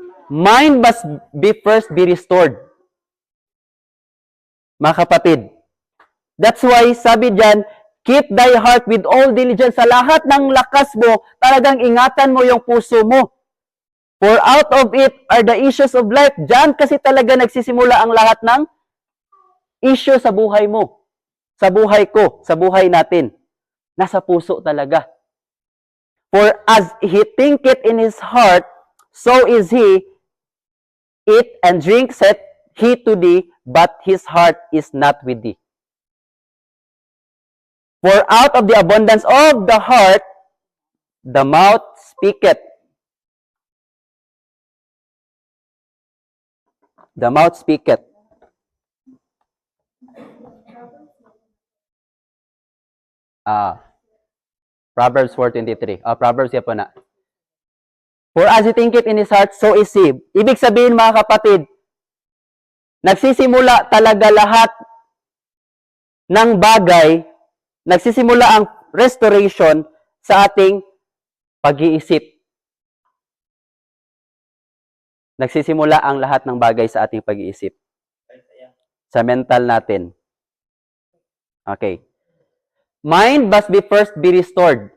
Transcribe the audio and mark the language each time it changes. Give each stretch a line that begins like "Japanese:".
English: Mind must first be restored.
Filipino: Mga kapatid,
English: that's why sabi diyan, keep thy heart with all diligence.
Filipino: Sa lahat ng lakas mo, talagang ingatan mo yung puso mo.
English: For out of it are the issues of life.
Filipino: Diyan kasi talaga nagsisimula ang lahat ng issue sa buhay mo. Sa buhay ko, sa buhay natin. Nasa puso talaga.
English: For as he thinketh in his heart, so is he, eat and drink saith he to thee, but his heart is not with thee. For out of the abundance of the heart, the mouth speaketh. The mouth speaketh. Proverbs 4:23.
Filipino: Proverbs yan po na.
English: For as he thinketh in his heart, so is he.
Filipino: Ibig sabihin, mga kapatid, nagsisimula talaga lahat ng bagay, nagsisimula ang restoration sa ating pag-iisip. Nagsisimula ang lahat ng bagay sa ating pag-iisip. Sa mental natin. Okay.
English: Mind must be first be restored.